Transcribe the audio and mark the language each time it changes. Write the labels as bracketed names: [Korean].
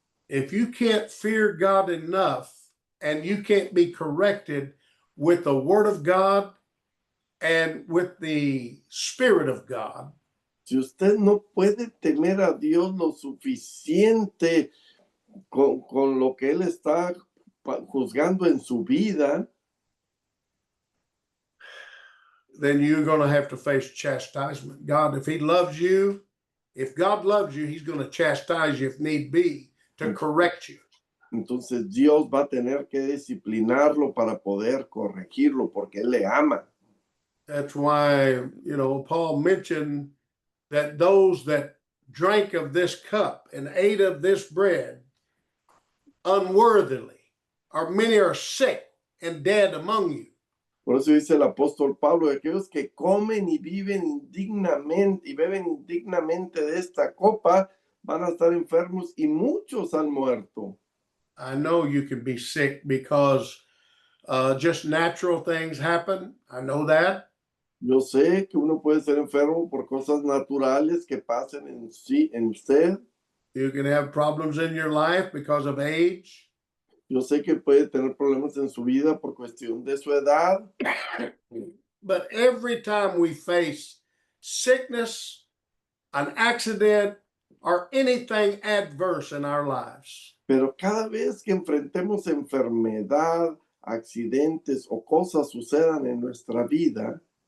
[English] If you can't fear God enough and you can't be corrected with the word of God and with the Spirit of God, [Spanish] si usted no puede temer a Dios lo suficiente con lo que Él está juzgando en su vida, [English] then you're going to have to face chastisement. God, if he loves you, if God loves you, he's going to chastise you if need be to correct you. [Spanish] Entonces Dios va a tener que disciplinarlo para poder corregirlo porque Él le ama. [English] That's why, Paul mentioned that those that drank of this cup and ate of this bread unworthily, or many are sick and dead among you. [Spanish] Por eso dice el apóstol Pablo, aquellos que comen y viven indignamente y beben indignamente de esta copa van a estar enfermos y muchos han muerto. [English] I know you can be sick because just natural things happen. I know that. [Spanish] Yo sé que uno puede ser enfermo por cosas naturales que pasen en usted. [English] You can have problems in your life because of age. [Spanish] Yo sé que puede tener problemas en su vida por cuestión de su edad. [English] But every time we face sickness, an accident, or anything adverse in our lives, [Spanish] Pero cada vez que enfrentemos enfermedad, accidentes o cosas sucedan en nuestra vida,